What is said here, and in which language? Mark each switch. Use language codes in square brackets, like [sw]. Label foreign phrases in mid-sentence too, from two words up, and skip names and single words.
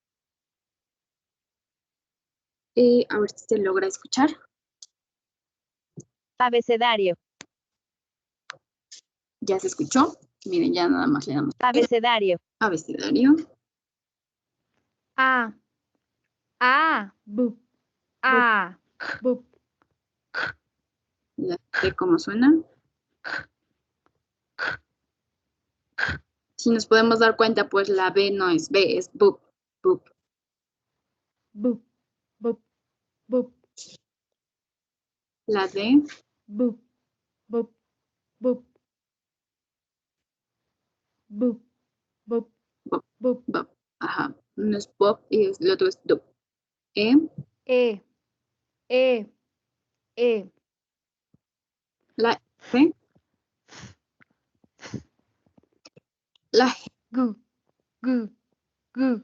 [es] Y a ver si se logra escuchar. Abecedario. ¿Ya se escuchó? Miren, ya nada más le damos. Abecedario. Abecedario. A. Bup. A. Bup. Ya sé cómo suena. Si nos podemos dar cuenta, pues la B no es B, es bup, bup. Bup. Bup. Bup. La D. Bup. Bup. Bup. Bup. Bup. Bup, Bup. bup. Ajá. Uno es bup y el otro es dup. E. E. E. E. La F. La G. Gu. Gu. Gu.